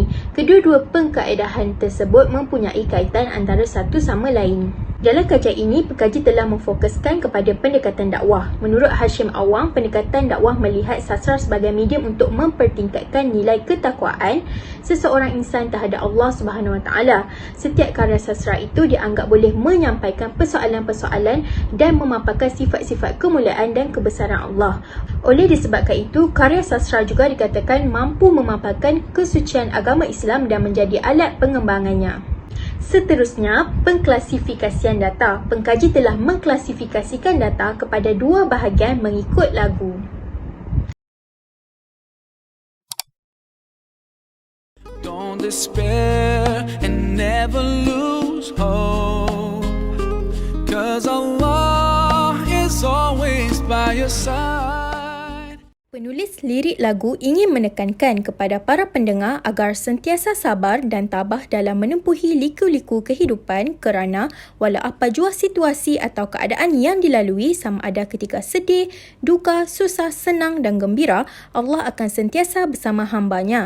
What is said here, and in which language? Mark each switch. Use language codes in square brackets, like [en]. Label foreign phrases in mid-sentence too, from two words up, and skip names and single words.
[ms] Kedua-dua pengkaedahan tersebut mempunyai kaitan antara satu sama lain. Dalam kajian ini, pengkaji telah memfokuskan kepada pendekatan dakwah. Menurut Hashim Awang, pendekatan dakwah melihat sastra sebagai medium untuk mempertingkatkan nilai ketakwaan seseorang insan terhadap Allah [ar] سبحانه وتعالى. [ms] Setiap karya sastra itu dianggap boleh menyampaikan persoalan-persoalan dan memaparkan sifat-sifat kemuliaan dan kebesaran Allah. Oleh disebabkan itu, karya sastra juga dikatakan mampu memaparkan kesucian agama Islam dan menjadi alat pengembangannya. Seterusnya, pengklasifikasian data. Pengkaji telah mengklasifikasikan data kepada dua bahagian mengikut lagu. [en] Don't despair and never lose hope, 'cause Allah is always by your side. [ms] Penulis lirik lagu ingin menekankan kepada para pendengar agar sentiasa sabar dan tabah dalam menempuhi liku-liku kehidupan kerana walau apa jua situasi atau keadaan yang dilalui, sama ada ketika sedih, duka, susah, senang dan gembira, Allah akan sentiasa bersama hamba-Nya.